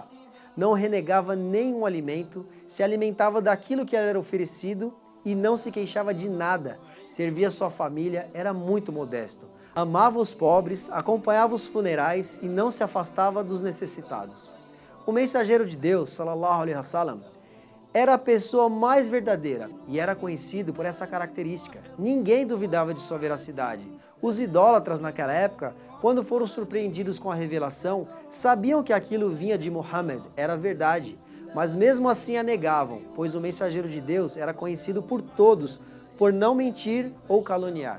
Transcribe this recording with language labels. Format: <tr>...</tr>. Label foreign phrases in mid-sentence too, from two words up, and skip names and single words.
<pt>Não renegava nenhum alimento, se alimentava daquilo que lhe era oferecido e não se queixava de nada. Servia sua família, era muito modesto. Amava os pobres, acompanhava os funerais e não se afastava dos necessitados. O mensageiro de Deus,</pt> <ar>صلى الله عليه وسلم,</ar> <pt>era a pessoa mais verdadeira e era conhecido por essa característica. Ninguém duvidava de sua veracidade. Os idólatras naquela época, quando foram surpreendidos com a revelação, sabiam que aquilo vinha de Muhammad, era verdade, mas mesmo assim a negavam, pois o mensageiro de Deus era conhecido por todos por não mentir ou caluniar.</pt>